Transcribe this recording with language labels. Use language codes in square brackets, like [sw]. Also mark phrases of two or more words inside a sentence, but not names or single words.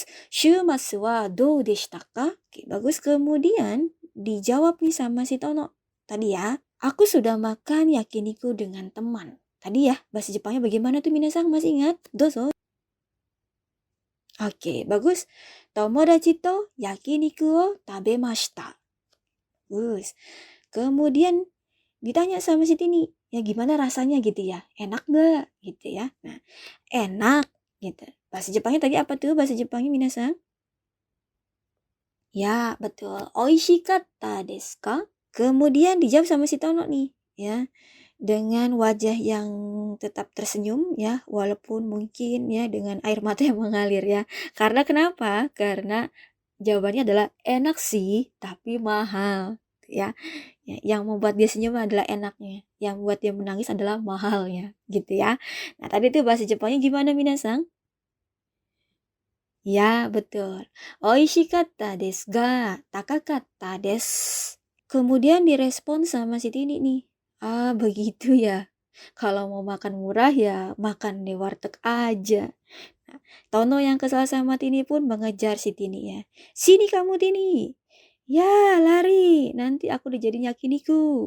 [ja] 週末はどうでしたか? [id] Oke, bagus. Kemudian dijawab nih sama si Tono. Tadi ya, aku sudah makan yakiniku dengan teman. Tadi ya, bahasa Jepangnya bagaimana tuh minasang? Masih ingat? Dozo. Oke, bagus. [ja] 友達と焼肉を食べました. [id] Bagus. Kemudian ditanya sama si Tini, ya gimana rasanya gitu ya? Enak gak? Gitu ya. Nah, enak gitu. Bahasa Jepangnya tadi apa tuh? Bahasa Jepangnya minasang? Ya, betul. [ja] 美味しかったですか? [id] Kemudian dijawab sama si Tono nih, ya. Dengan wajah yang tetap tersenyum ya, walaupun mungkin ya dengan air mata yang mengalir ya. Karena kenapa? Karena jawabannya adalah enak sih, tapi mahal ya. Yang membuat dia senyum adalah enaknya, yang membuat dia menangis adalah mahalnya, gitu ya. Nah, tadi tuh bahasa Jepangnya gimana minasang? Ya, betul. [ja] 美味しかったですが高かったです. [id] Kemudian direspon sama si Tini nih. Ah, begitu ya. Kalau mau makan murah ya makan di warteg aja. Nah, Tono yang kesal sama Tini pun mengejar si Tini ya. Sini kamu Tini. Ya, lari. Nanti aku dijadiin yakiniku.